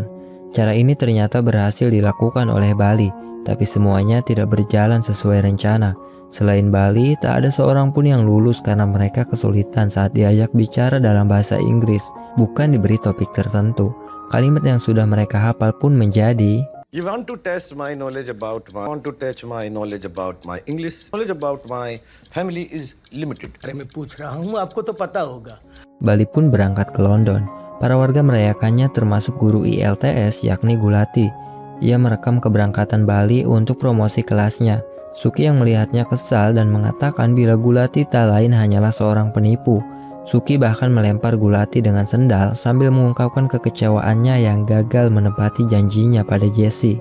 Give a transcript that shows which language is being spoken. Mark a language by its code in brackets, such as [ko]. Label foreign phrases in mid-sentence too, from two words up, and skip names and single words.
[id] Cara ini ternyata berhasil dilakukan oleh Bali, tapi semuanya tidak berjalan sesuai rencana. Selain Bali, tak ada seorang pun yang lulus karena mereka kesulitan saat diajak bicara dalam bahasa Inggris, bukan diberi topik tertentu. Kalimat yang sudah mereka hafal pun menjadi [en] You want to test my knowledge about my English, knowledge about my family is limited. [hi] अरे मैं पूछ रहा हूँ आपको तो पता होगा. [id] Bali pun berangkat ke London. Para warga merayakannya termasuk guru IELTS yakni Gulati. Ia merekam keberangkatan Bali untuk promosi kelasnya. Suki yang melihatnya kesal dan mengatakan bila Gulati tak lain hanyalah seorang penipu. Suki bahkan melempar Gulati dengan sendal sambil mengungkapkan kekecewaannya yang gagal menepati janjinya pada Jessie.